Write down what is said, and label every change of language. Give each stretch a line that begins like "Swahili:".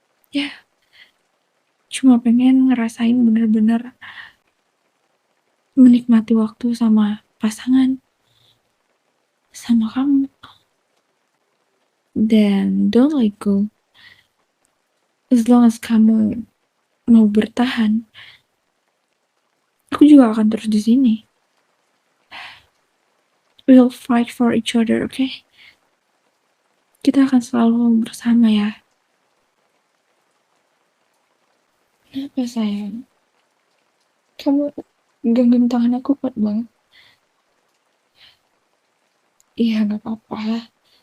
Indonesian: Ya, cuma pengen ngerasain benar-benar menikmati waktu sama pasangan. Sama kamu. Dan
English: don't let go. As long as
Indonesian: kamu mau bertahan, aku juga akan terus di sini.
English: We'll fight for each other, okay?
Indonesian: Kita akan selalu bersama ya. Kenapa, sayang? Kamu genggam tangan aku kuat banget. Iya, gak apa-apa.